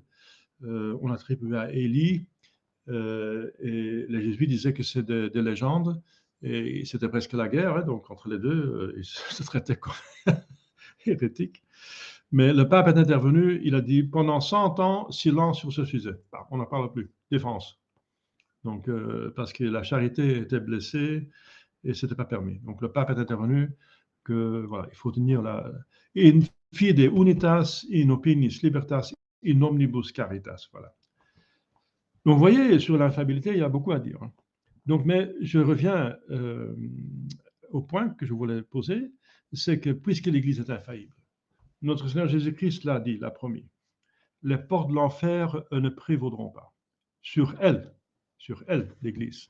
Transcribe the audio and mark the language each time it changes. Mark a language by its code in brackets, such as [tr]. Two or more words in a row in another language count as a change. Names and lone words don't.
[fr] On attribuait à Élie, et les jésuites disaient que c'est des légendes, et c'était presque la guerre, hein, donc entre les deux, ils se traitaient comme hérétiques. Mais le pape est intervenu, il a dit pendant 100 ans, silence sur ce sujet. On n'en parle plus, défense. Donc, parce que la charité était blessée et ce n'était pas permis. Donc le pape est intervenu que voilà, il faut tenir la [la] in fide unitas, in opiniis libertas, in omnibus caritas. [fr] Voilà. Donc, vous voyez, sur l'infaillibilité, il y a beaucoup à dire. Donc, mais je reviens au point que je voulais poser. c'est que puisque l'Église est infaillible, notre Seigneur Jésus-Christ l'a dit, l'a promis, les portes de l'enfer ne prévaudront pas sur elle, l'Église.